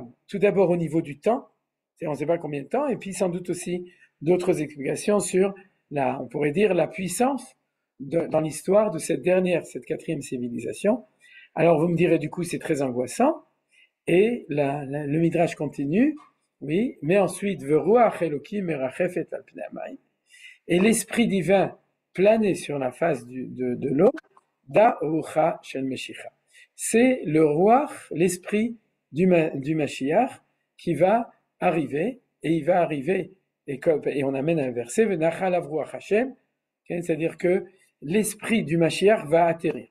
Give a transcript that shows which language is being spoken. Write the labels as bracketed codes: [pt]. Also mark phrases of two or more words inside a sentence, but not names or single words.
[fr] Tout d'abord au niveau du temps, on ne sait pas combien de temps, et puis sans doute aussi d'autres explications sur on pourrait dire, la puissance dans l'histoire de cette 4e civilisation. Alors vous me direz du coup c'est très angoissant, et le Midrash continue, oui, mais ensuite, [he] ורוח אלוקים מרחפת על פני המים, [fr] et l'esprit divin planait sur la face de l'eau, [he] דא רוחא של משיחא. [fr] C'est le roi, l'esprit du Mashiach qui va arriver, et il va arriver, et on amène un verset, [he] ונחה עליו רוח השם, [fr] c'est-à-dire que l'esprit du Mashiach va atterrir.